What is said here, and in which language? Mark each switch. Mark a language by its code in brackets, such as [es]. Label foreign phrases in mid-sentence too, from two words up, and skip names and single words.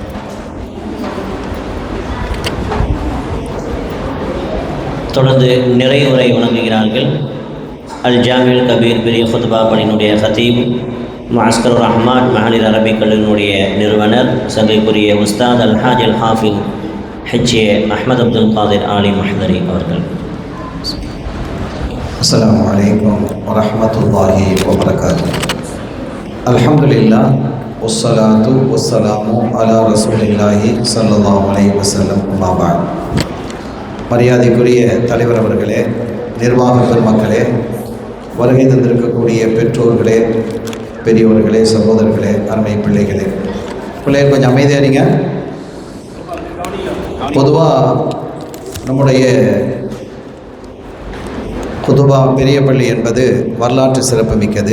[ta] தொடர்ந்து நிறைவுரை வழங்குகிறார்கள் அல் ஜாமில் கபீர் பெரிய ஹுத்பா பணியினுடைய ஹதீப் மாஸ்கர் ரஹ்மான் மஹலில் அரபிக் கல்லூரியினுடைய நிறுவனர் சங்கைக்குரிய உஸ்தாத் அல்ஹாஜ் அல் ஹாஃபில் ஹெச்ஏ அஹ்மத் அப்துல் காதிர் ஆலி மஹ்தரி அவர்கள். [ar] السلام عليكم ورحمة الله وبركاته. الحمد لله والصلاة والسلام على رسول الله صلى الله عليه وسلم. أما بعد. [ta] மரியாதைக்குரிய தலைவர் அவர்களே, நிர்வாக பெருமக்களே, வருகை தந்திருக்கக்கூடிய பெற்றோர்களே, பெரியவர்களே, சகோதரர்களே, அருமை பிள்ளைகளே, பிள்ளைகள் கொஞ்சம் அமைதியாக இருங்க. பொதுவாக நம்முடைய குதுபா பெரிய பள்ளி என்பது வரலாற்று சிறப்புமிக்கது.